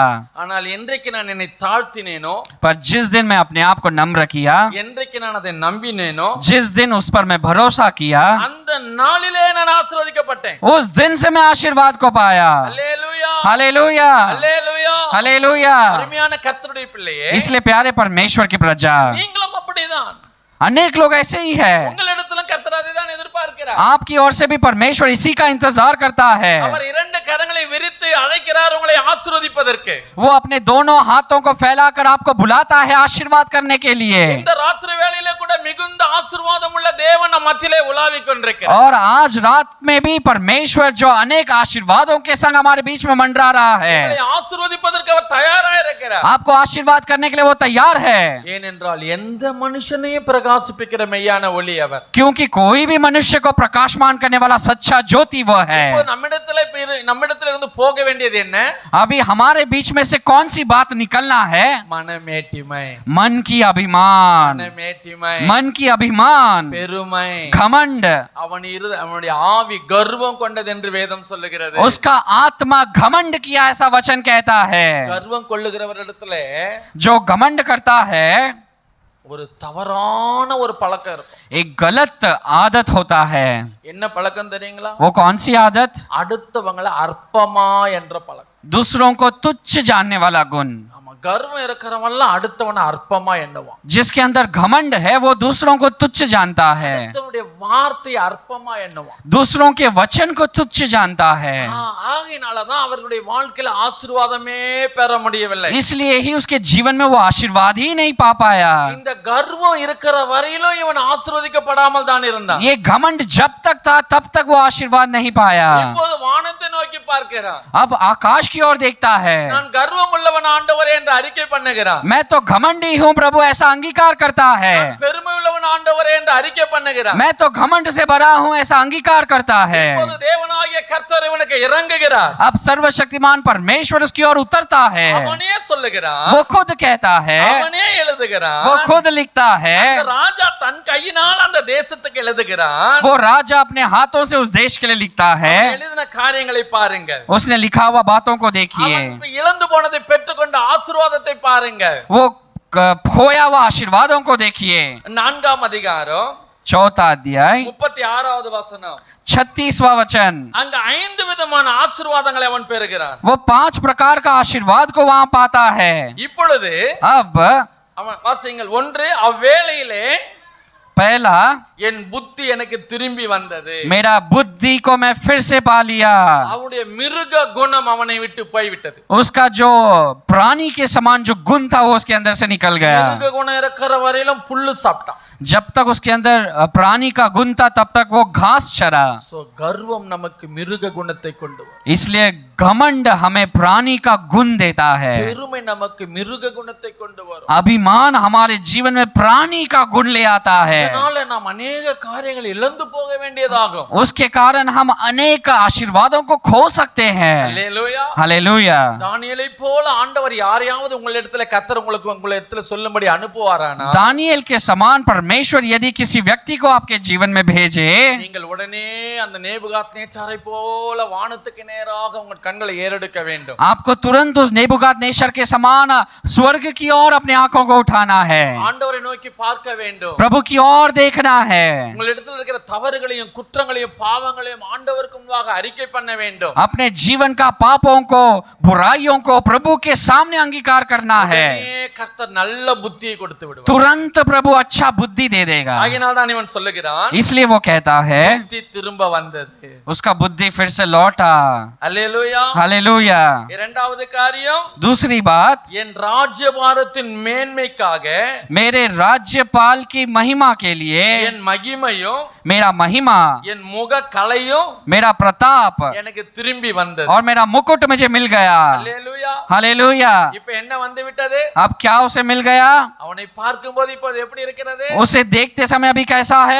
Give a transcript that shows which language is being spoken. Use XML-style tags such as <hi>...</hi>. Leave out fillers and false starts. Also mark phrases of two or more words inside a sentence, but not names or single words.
<ta>ஆனால் என்றைக்கு நான் என்னை தாழ்த்தினேனோ,</ta> <hi>पर जिस दिन मैं अपने आप को नम्र किया,</hi> <ta>என்றைக்கு நான் அதை நம்பினேனோ,</ta> <hi>जिस दिन उस पर मैं भरोसा किया,</hi> <ta>அந்த நாளிலே நான் ஆசீர்வதிக்கப்பட்டேன்.</ta> <hi>उस दिन से मैं आशीर्वाद को पाया।</hi> <ta>அல்லேலூயா,</ta> <hi>हालेलुया,</hi> <ta>அல்லேலூயா.</ta> <hi>हालेलुया।</hi> <ta>அருமையான கர்த்தருடைய பிள்ளையே,</ta> <hi>इसलिए प्यारे परमेश्वर की प्रजा,</hi> <ta>நீங்களும் அப்படிதான்.</ta> <hi>अनेक लोग ऐसे ही है।</hi> <ta>உங்களிடத்திலும் கர்த்தர் அதைதான் எதிர்பார்க்கிறார்.</ta> <hi>आपकी ओर से भी परमेश्वर इसी का इंतजार करता है।</hi> <ta>அவர் இரண்டு கரங்களை விரித்து அழைக்கிறார் உங்களை ஆசீர்வதிப்பதற்கு.</ta> <hi>वो अपने दोनों हाथों को फैलाकर आपको बुलाता है आशीर्वाद करने के लिए।</hi> <ta>இந்த ராத்திரி வேளையிலே கூட மிகுந்த ஆசீர்வாதம் உள்ள தேவன் நம் மத்தியிலே உலாவிக் கொண்டிருக்கிறார்.</ta> <hi>और आज रात में भी परमेश्वर जो अनेक आशीर्वादों के संग हमारे बीच में मंडरा रहा है,</hi> <ta>உங்களை ஆசீர்வதிப்பதற்கு அவர் தயாராக இருக்கிறார்.</ta> <hi>आपको आशीर्वाद करने के लिए वो तैयार है।</hi> <ta>ஏனென்றால் எந்த மனுஷனையும் பிரகாசிப்பிக்கிற மெய்யான ஒளி அவர்.</ta> <hi>क्योंकि कोई भी मनुष्य को प्रकाशमान करने वाला सच्चा ज्योति वो है।</hi> <ta>இப்போ நம்மிடத்திலிருந்து போக வேண்டியது என்ன?</ta> <hi>अभी हमारे बीच में से कौन सी बात निकलना है?</hi> <ta>மனமேட்டிமை,</ta> <hi>मन की अभिमान,</hi> <ta>மனமேட்டிமை,</ta> <hi>मन की अभिमान,</hi> <ta>பெருமை.</ta> <hi>घमंड।</hi> <ta>அவனுடைய ஆவி கர்வம் கொண்டது என்று வேதம் சொல்லுகிறது.</ta> <hi>उसका आत्मा घमंड किया ऐसा वचन कहता है।</hi> <ta>கர்வம் கொள்ளுகிறவரிடத்துல</ta> <hi>जो घमंड करता है</hi> <ta>ஒரு தவறான ஒரு பழக்கம் இருக்கும்.</ta> <hi>एक गलत आदत होता है।</hi> <ta>என்ன பழக்கம் தெரியுங்களா?</ta> <hi>वो कौन सी आदत?</hi> <ta>அடுத்தவங்களை அற்பமா என்ற பழக்கம்.</ta> <hi>दूसरों को तुच्छ जानने वाला गुण।</hi> <ta>ஆமா, கர்வம் இருக்கிறவன்லாம் அடுத்தவனை அற்பமா எண்ணுவான்.</ta> <hi>जिसके अंदर घमंड है वो दूसरों को तुच्छ जानता है,</hi> <ta>அடுத்தவனுடைய வார்த்தையை அற்பமா எண்ணுவான்.</ta> <hi>दूसरों के वचन को तुच्छ जानता है।</hi> <ta>ஆகையினாலதான் அவர்களுடைய வாழ்க்கையில ஆசீர்வாதமே பெற முடியவில்லை.</ta> <hi>इसलिए ही उसके जीवन में वो आशीर्वाद ही नहीं पा पाया।</hi> <ta>இந்த கர்வம் இருக்கிற வரையிலும் இவன் ஆசீர்வதிக்கப்படாமல் தான் இருந்தான்.</ta> <hi>ये घमंड जब तक था तब तक वो आशीर्वाद नहीं पाया।</hi> <ta>இப்போது வானத்தை நோக்கி பார்க்கிறான்.</ta> <hi>अब आकाश की ओर देखता है।</hi> <ta>நான் கர்வம் உள்ளவன் ஆண்டவரே என்று அறிக்கை பண்ணுகிறான்.</ta> <hi>मैं तो घमंडी हूँ प्रभु, ऐसा अंगीकार करता है।</hi> <ta>பெருமை உள்ளவன் ஆண்டவரே என்று அறிக்கை பண்ணுகிறார்.</ta> <hi>मैं तो घमंड से भरा हूं ऐसा अंगीकार करता है।</hi> <ta>இப்போது தேவனாகிய கர்த்தர் இவனுக்கு இறங்குகிறார்.</ta> <hi>अब सर्वशक्तिमान परमेश्वर उसकी ओर उतरता है,</hi> <ta>அவனே சொல்லுகிறான்,</ta> <hi>वो खुद कहता है,</hi> <ta>அவனே எழுதுகிறான்.</ta> <hi>वो खुद लिखता है,</hi> <ta>அந்த ராஜா தன் கையினால் அந்த தேசத்துக்கு எழுதுகிறான்.</ta> <hi>वो राजा अपने हाथों से उस देश के लिए लिखता है।</hi> <ta>அவன் எழுதின காரியங்களை பாருங்க.</ta> <hi>उसने लिखा हुआ बातों को देखिए,</hi> <ta>அவன் இழந்து போனதை பெற்றுக்கொண்ட ஆசீர்வாதத்தை பாருங்க.</ta> <hi>वो खोया हुआ आशीर्वादों को देखिए।</hi> <ta>4ஆம் அதிகாரம்</ta> <hi>4 अध्याय</hi> <ta>36வது வசனம்.</ta> <hi>36वां वचन।</hi> <ta>அங்க 5 விதமான ஆசீர்வாதங்களை அவன் பெறுகிறான்.</ta> <hi>वो 5 प्रकार का आशीर्वाद को वहां पाता है।</hi> <ta>இப்பொழுது</ta> <hi>अब</hi> <ta>அவன் வாசிங்கள். 1 அவ்வேளையிலே</ta> <hi>पहला,</hi> <ta>என் புத்தி எனக்கு திரும்பி வந்தது.</ta> <hi>मेरा बुद्धि को मैं फिर से पा लिया।</hi> <ta>அவனுடைய மிருக குணம் அவனை விட்டு போய்விட்டது.</ta> <hi>उसका जो प्राणी के समान जो गुण था वो उसके अंदर से निकल गया।</hi> <ta>மிருக குணம் இருக்கிற வரையிலும் புல்லு சாப்பிட்டான்.</ta> <hi>जब तक उसके अंदर प्राणी का गुण था तब तक वो घास चरा।</hi> <ta>சோ கர்வம் நமக்கு மிருக குணத்தை கொண்டு வரும்.</ta> <hi>इसलिए घमंड हमें प्राणी का गुण देता है।</hi> <ta>பெருமை நமக்கு மிருக குணத்தை கொண்டு வரும்.</ta> <hi>अभिमान हमारे जीवन में प्राणी का गुण ले आता है।</hi> <ta>அதனால நாம் अनेक காரியங்களை இழந்து போக வேண்டியதாகும்.</ta> <hi>उसके कारण हम अनेक आशीर्वादों को खो सकते हैं।</hi> <ta>அல்லேலூயா.</ta> <hi>हालेलुया।</hi> <ta>தானியேலை போல ஆண்டவர் யாரையாவது உங்களிடத்துல கர்த்தர் உங்களிடத்துல சொல்லும்படி அனுப்புவாரானா,</ta> <hi>दानियेल के समान परमेश्वर यदि किसी व्यक्ति को आपके जीवन में भेजे,</hi> <ta>நீங்கள் உடனே அந்த நேபுகாத்நேச்சாரை போல வானத்துக்கு நேராக உங்கள் கண்களை ஏறெடுக்க வேண்டும்.</ta> <hi>आपको तुरंत उस नेबुकादनेस्सर के समान स्वर्ग की ओर अपनी आंखों को उठाना है,</hi> <ta>ஆண்டவரை நோக்கி பார்க்க வேண்டும்.</ta> <hi>प्रभु की ओर देखना है,</hi> <ta>உங்களிடத்தில் இருக்கிற தவறுகளையும் குற்றங்களையும் பாவங்களையும் ஆண்டவருக்கு முன்பாக அறிக்கை பண்ண வேண்டும்.</ta> <hi>अपने जीवन का पापों को बुराइयों को प्रभु के सामने अंगीकार करना है।</hi> <ta>உடனே கர்த்தர் நல்ல புத்தியை கொடுத்து விடுவார்.</ta> <hi>तुरंत प्रभु अच्छा बुद्धि दे देगा।</hi> <ta>ஆகையினால் தான் இவன் சொல்லுகிறான்,</ta> <hi>इसलिए वो कहता है</hi> <ta>புத்தி திரும்ப வந்தது.</ta> <hi>उसका बुद्धि फिर से लौटा।</hi> <ta>அல்லேலூயா.</ta> <hi>हालेलुया।</hi> <ta>இரண்டாவது காரியம்,</ta> <hi>दूसरी बात,</hi> <ta>என் ராஜ்யபாரத்தின் மேன்மைக்காக</ta> <hi>मेरे राज्यपाल की महिमा के लिए,</hi> <ta>என் மகிமையும்</ta> <hi>मेरा महिमा,</hi> <ta>என் முக கலையும்</ta> <hi>मेरा प्रताप</hi> <ta>எனக்கு திரும்பி வந்தது.</ta> <hi>और मेरा मुकुट मुझे मिल गया।</hi> <ta>அல்லேலூயா.</ta> <hi>हालेलुया।</hi> <ta>இப்ப என்ன வந்து விட்டது?</ta> <hi>अब क्या उसे मिल गया?</hi> <ta>அவனை பார்க்கும்போது இப்போது எப்படி இருக்கிறது?</ta> <hi>उसे देखते समय अभी कैसा है?</hi>